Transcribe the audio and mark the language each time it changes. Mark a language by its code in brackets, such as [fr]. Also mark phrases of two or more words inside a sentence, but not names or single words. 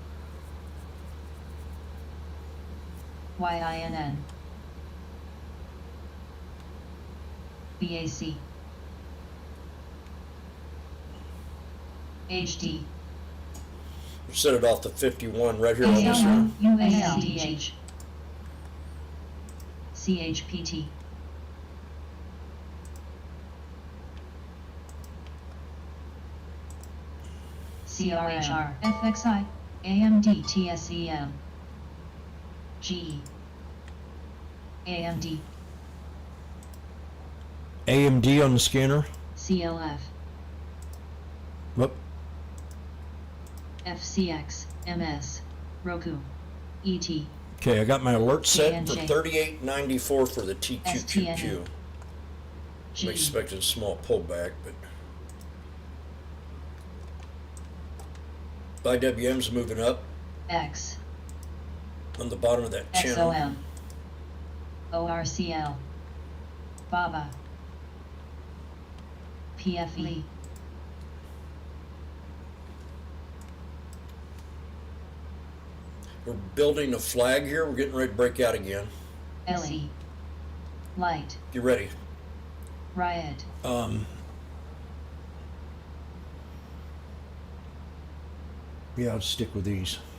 [en] YINN, BAC, HD. Set it off to 51 right here on this one. UALDH. CHPT. CRHR. FXI. AMD. TSEM. GE. AMD. AMD on the scanner. CLF. Whoop. FCX. MS. Roku. ET. Okay, I got my alert set for J&J. 38.94 for the TQQQ. STN. I'm G. expecting a small pullback, but IWM's moving up X. on the bottom of that channel. XOM. ORCL. BABA. PFE. We're building a flag here. We're getting ready to break out again. LE. Light. Get ready. Riot. Yeah, I'll stick with these.